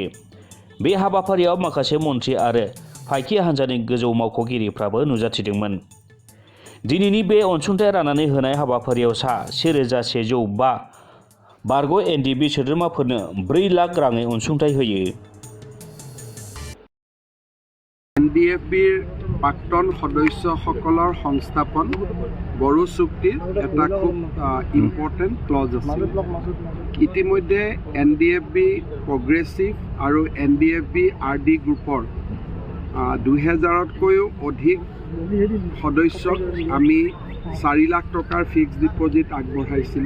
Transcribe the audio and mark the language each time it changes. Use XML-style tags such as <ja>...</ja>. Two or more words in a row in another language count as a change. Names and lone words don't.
<brx>बे हाबाफारियाव माखासे मन्थ्रि आरो फायखि हान्जानि गोजौ मावख'गिरिफ्राबो नुजाथिदोंमोन। दिनैनि बे अनसुंथाइ राननानै होनाय हाबाफारियाव सा 1105 बारग' एनडिएफबि सोद्रोमाफोरनो 4 लाख राङै अनसुंथाइ होयो।</brx> <as>এনডিএফবিৰ প্ৰাক্তন সদস্যসকলৰ সংস্থাপন বড়ো চুক্তিৰ এটা খুব</as> <en>important clause</en> <as>আছে। ইতিমধ্যে এনডিএফবি প্ৰগ্ৰেছিভ আৰু এনডিএফবি আৰডি গ্ৰুপৰ 2000তকৈও অধিক সদস্যক আমি 4 লাখ টকাৰ</as> <en>fixed deposit</en> <as>আগবঢ়াইছিলোঁ।</as>